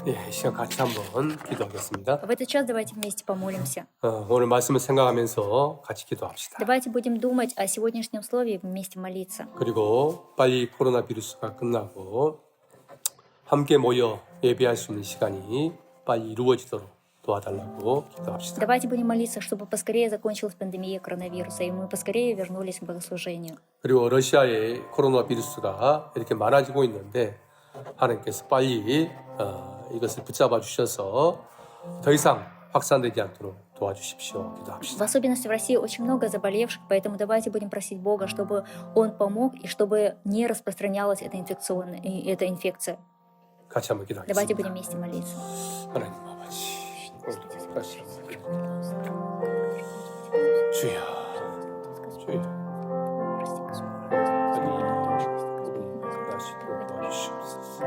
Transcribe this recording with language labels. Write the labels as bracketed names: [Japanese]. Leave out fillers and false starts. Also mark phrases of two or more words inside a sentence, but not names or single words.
[Korean] 이 시간 같이 한번 기도하겠습니다. [Russian] В этот час давайте вместе помолимся. [Korean] 오늘 말씀을 생각하면서 같이 기도합시다. [Russian] Давайте будем думать о сегодняшнем слове и вместе молиться. [Korean] 그리고 빨리 코로나 비루스가 끝나고 함께 모여 예배할 수 있는 시간이 빨리 이루어지도록 도와달라고 기도합시다. [Russian] Давайте будем молиться, чтобы поскорее закончилась пандемия коронавируса, и мы поскорее вернулись к богослужению. [Korean] 그리고 러시아의 코로나 비루스가 이렇게 많아지고 있는데 하나님께서 빨리 이것을 붙잡아 주셔서 더 이상 확산되지 않도록 도와주십시오. [Russian] В [Korean] 기도합시다. [Russian] особенности в России очень много заболевших, поэтому давайте будем просить Бога, чтобы Он помог и чтобы не распространялась эта инфекция. [Korean] 같이 한번 [Russian] Давайте [Korean] 기도하겠습니다. [Russian] будем вместе молиться. [Korean] 하나님 아버지, 다시 주여, 주여, 빨리 다시 도와주시옵소서.